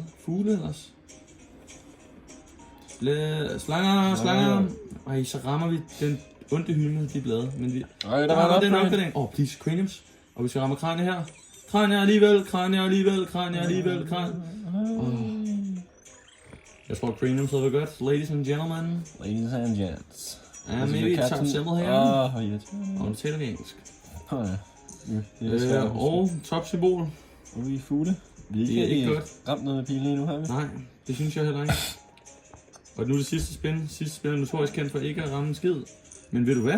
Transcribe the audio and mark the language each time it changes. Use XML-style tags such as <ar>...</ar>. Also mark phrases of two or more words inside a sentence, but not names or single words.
<da>fugle ellers. Slanger. Ej, så rammer vi den onde hylde med de blade. Men vi... Ej, der var den opgradering.</da> <en>Please, craniums.</en> <da>Og vi skal ramme kranie her. Kranie alligevel. Jeg tror, craniums havde været godt.</da> <en>Ladies and gentlemen. Ladies and gents.</en> <da>Maybe et top symbol her. Og nu taler vi engelsk. Og top symbol. Og vi er fugle. Det er ikke godt. Ramt noget med pile lige nu, har vi? Nej, det synes jeg heller ikke. Og nu er det sidste spin. Sidste spin er notorisk kendt for ikke at ramme en skid. Men ved du hvad?</da>